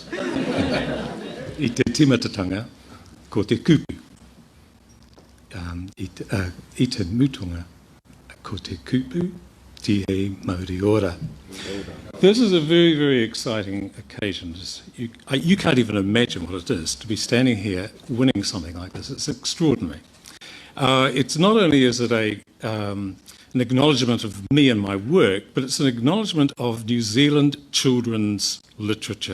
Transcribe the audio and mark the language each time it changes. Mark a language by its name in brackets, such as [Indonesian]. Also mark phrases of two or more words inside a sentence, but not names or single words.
[Māori] I te timatatanga, ko te kupu. I te mutunga, ko te kupu. Tihe Mauri Ora. [English] This is a very, very exciting occasion. You can't even imagine what it is to be standing here winning something like this. It's extraordinary. It's not only is it an acknowledgement of me and my work, but it's an acknowledgement of New Zealand children's literature.